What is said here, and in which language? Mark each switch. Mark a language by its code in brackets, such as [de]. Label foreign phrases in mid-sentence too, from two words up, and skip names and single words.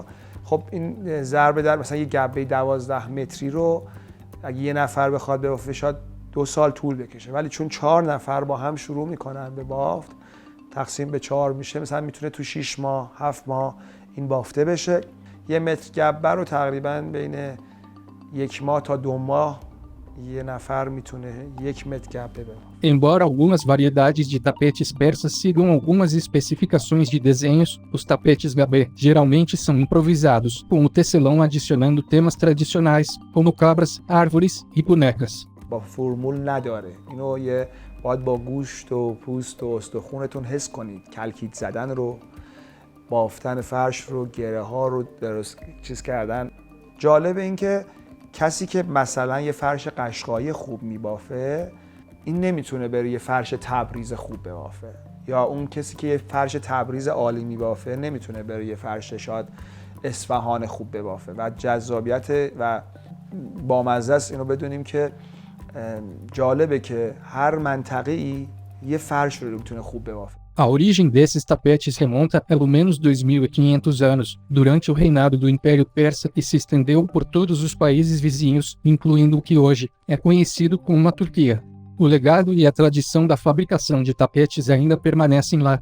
[fa] خب این ضربه در مثلا یه گبه 12 متری رو اگه یه نفر بخواد ببافه شاید 2 سال طول بکشه، ولی چون 4 نفر با هم شروع میکنن به بافت، تقسیم به 4 میشه، مثلا میتونه تو 6 ماه 7 ماه این bafte بشه. 1 متر گبه رو تقریبا بین 1 ماه تا 2 ماه یه نفر میتونه 1 متر گبه ببافه. [pt] Embora algumas variedades de tapetes persas sigam algumas especificações de desenhos, os tapetes gabé geralmente são improvisados, com o tecelão adicionando temas tradicionais, como cabras, árvores e bonecas. [fa] با فرمول نداره، اینو باید با گوشت و پوست و استخونتون حس کنید. کلکیت زدن رو، بافتن فرش رو، گره ها رو درست چیز کردن. جالب این که کسی که مثلا یه فرش قشقایی خوب میبافه، این نمیتونه بره یه فرش تبریز خوب ببافه، یا اون کسی که یه فرش تبریز عالی میبافه نمیتونه بره یه فرش شاید اصفهان خوب ببافه. و جذابیت و بامزه است اینو بدونیم که جالبه که هر منطقه‌ای یه فرش رو میتونه خوب ببافه. [pt] A origem desses tapetes remonta a pelo menos 2500 anos, durante o reinado do Império Persa, e se estendeu por todos os países vizinhos, incluindo o que hoje é conhecido como a Turquia. O legado e a tradição da fabricação de tapetes ainda permanecem lá.